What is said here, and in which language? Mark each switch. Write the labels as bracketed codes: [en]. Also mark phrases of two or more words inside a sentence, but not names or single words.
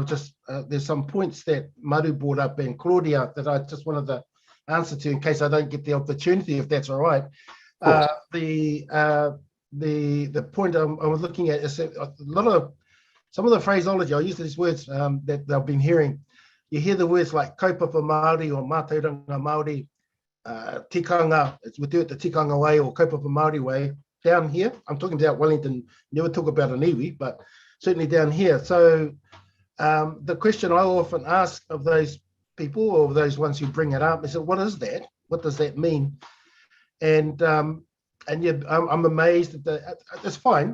[en] There's some points that Maru brought up and Claudia that I just wanted to answer to in case I don't get the opportunity, if that's all right. The point I was looking at is some of the phraseology. I use these words that I've been hearing. You hear the words like [mi] kaupapa Māori [en] or [mi] mātauranga Māori. [en] Tikanga, we do it the tikanga way or [mi] kaupapa Māori [en] way. Down here, I'm talking about Wellington, never talk about an iwi, but certainly down here. So the question I often ask of those people or those ones who bring it up is, what is that? What does that mean? And yeah, I'm amazed that it's fine.